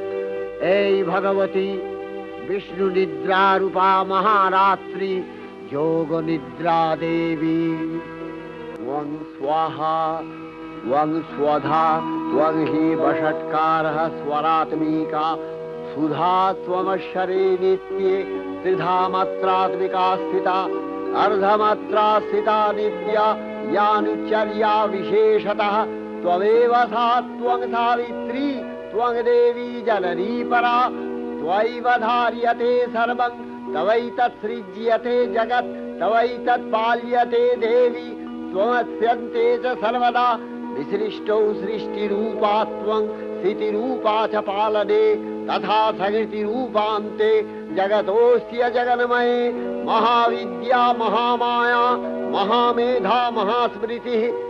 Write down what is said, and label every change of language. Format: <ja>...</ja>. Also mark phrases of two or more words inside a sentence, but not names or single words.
<bn>এই ভগবতী বিষ্ণু নিদ্রা রূপা মহারাত্রি যোগ নিদ্রা দেবী।</bn> <sa>ত্বং স্বাহা ত্বং স্বধা ত্বং হি বষট্কারः স্বরাত্মিকা সুধা ত্বমশ্বরে নিত্যে ত্রিধা মাত্রাত্মিকা স্থিতা अर्धमात्रा स्थिता नित्या यानुचर्या विशेषतः त्वमेव सा त्वं सावित्री त्वं देवी जननी परा त्वयैव धार्यते सर्वं तवैतत्सृज्यते जगत् तवैतत्पाल्यते देवी त्वमस्यन्ते च सर्वदा विसृष्टौ सृष्टिरूपा त्वं स्थितिरूपा च पालने तथा सकृतिरूपान्ते जगतोऽस्य जगन्मये महाविद्या महामाया महामेधा महास्मृतिः</sa>